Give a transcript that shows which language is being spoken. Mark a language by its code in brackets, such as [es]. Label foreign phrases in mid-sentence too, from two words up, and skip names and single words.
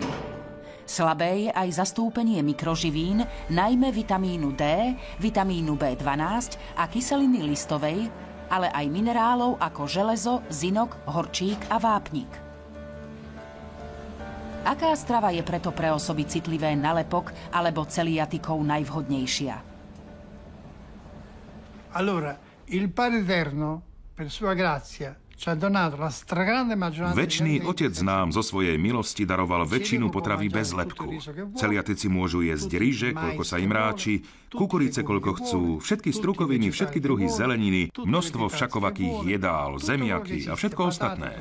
[sk] Slabé je aj zastúpenie mikroživín, najmä vitamínu D, vitamínu B12 a kyseliny listovej, ale aj minerálov ako železo, zinok, horčík a vápnik. Aká strava je preto pre osoby citlivé na lepok alebo celiatikov najvhodnejšia? [it] Allora, il Padre Eterno, per sua grazia, [sk] Večný Otec nám zo svojej milosti daroval väčšinu potraví bez lepku. Celiatici môžu jesť ryže, koľko sa im ráči, kukurice, koľko chcú, všetky strukoviny, všetky druhy zeleniny, množstvo všakovakých jedál, zemiaky a všetko ostatné.